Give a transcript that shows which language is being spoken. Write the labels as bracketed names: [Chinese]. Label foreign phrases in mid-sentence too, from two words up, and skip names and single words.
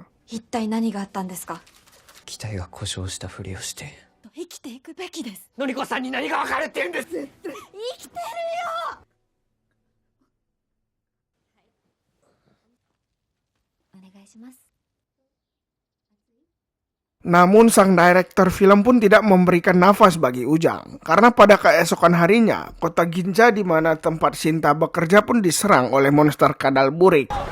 [Japanese] 一体何があったんですか？機体が故障したふりをして。生きていくべきです。のりこさんに何がわかるって言うんです。生きてるよ。します。 [Indonesian] Namun sang direktur film pun tidak memberikan nafas bagi Ujang, karena pada keesokan harinya, kota Ginza di mana tempat Shinta bekerja pun diserang oleh monster kadal burik.